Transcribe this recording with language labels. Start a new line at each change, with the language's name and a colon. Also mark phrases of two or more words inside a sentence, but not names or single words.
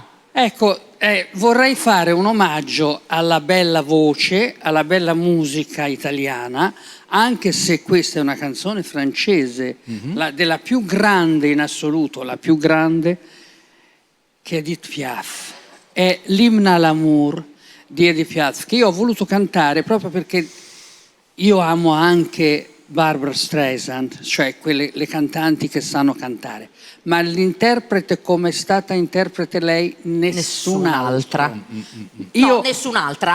Italian: Ecco, vorrei fare un omaggio alla bella voce, alla bella musica italiana, anche se questa è una canzone francese, della più grande in assoluto, la più grande, che è Edith Piaf. È l'Hymne à l'amour di Edith Piaf, che io ho voluto cantare proprio perché io amo anche Barbra Streisand, cioè le cantanti che sanno cantare, ma l'interprete come è stata interprete lei, nessun'altra. No, nessun'altra.